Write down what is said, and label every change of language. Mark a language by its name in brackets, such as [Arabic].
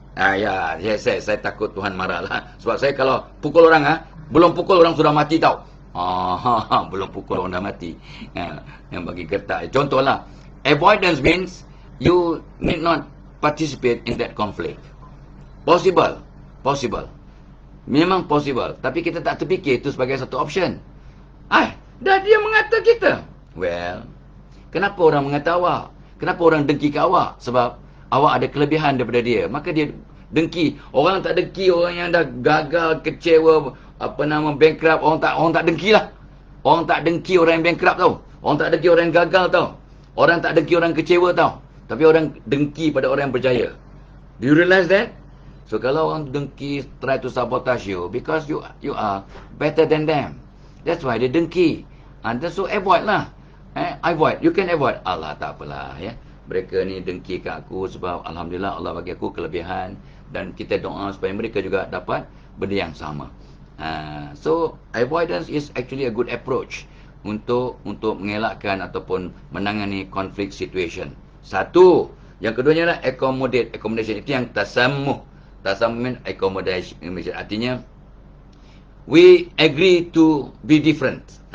[Malay] Ya, saya takut Tuhan marah lah. Sebab saya kalau pukul orang, belum pukul orang sudah mati tau. Belum pukul orang dah mati. Yang bagi gertak. [English] Contohlah, avoidance means you need not participate in that conflict. Possible. [Malay] Memang [English] possible. [Malay] Tapi kita tak terfikir itu sebagai satu option. Dah dia mengata kita. Well, kenapa orang mengata awak? Kenapa orang dengki ke awak? Sebab awak ada kelebihan daripada dia. Maka dia dengki. Orang tak dengki orang yang dah gagal, kecewa, bankrupt. Orang tak dengki lah. Orang tak dengki orang yang bankrupt tau. Orang tak dengki orang yang gagal tau. Orang tak dengki orang kecewa tau. Tapi orang dengki pada orang yang berjaya. [English] Do you realize that? So [Malay] kalau orang dengki, [English] try to sabotage you because you are better than them. That's why they dengki. And so avoid lah. Avoid. You can avoid. [Malay] Allah, tak apalah ya. Mereka ni dengki kat aku sebab alhamdulillah Allah bagi aku kelebihan dan kita doa supaya mereka juga dapat benda yang sama. [English] So avoidance is actually a good approach [Malay] untuk mengelakkan ataupun menangani [English] conflict situation. [Malay] Satu. Yang keduanya adalah accommodation. Itu yang tasammuh. [English] Tasammuh accommodation. [Malay] Artinya [English] we agree to be different.